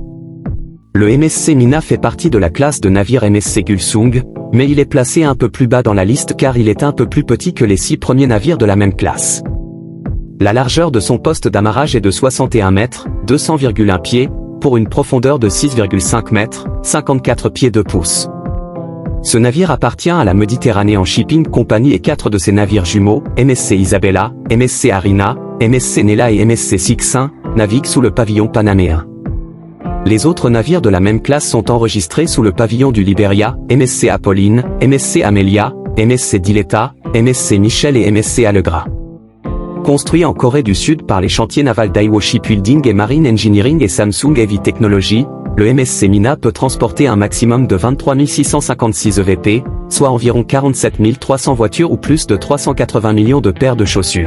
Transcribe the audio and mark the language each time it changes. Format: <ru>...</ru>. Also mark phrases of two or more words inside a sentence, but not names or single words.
<fr>Le MSC Mina fait partie de la classe de navires MSC Gulsung, mais il est placé un peu plus bas dans la liste car il est un peu plus petit que les 6 premiers navires de la même classe. La largeur de son poste d'amarrage est de 61 mètres, 200,1 pieds, pour une profondeur de 6,5 mètres, 54 pieds 2 pouces. Ce navire appartient à la Mediterranean Shipping Company et 4 de ses navires jumeaux, MSC Isabella, MSC Arina, MSC Nella et MSC Sixin, naviguent sous le pavillon panaméen. Les autres navires de la même classe sont enregistrés sous le pavillon du Liberia, MSC Apolline, MSC Amelia, MSC Diletta, MSC Michel et MSC Allegra. Construit en Corée du Sud par les chantiers navals Daewoo Shipbuilding et Marine Engineering et Samsung Heavy Technology, le MSC Mina peut transporter un maximum de 23 656 EVP, soit environ 47 300 voitures ou plus de 380 millions de paires de chaussures.</fr>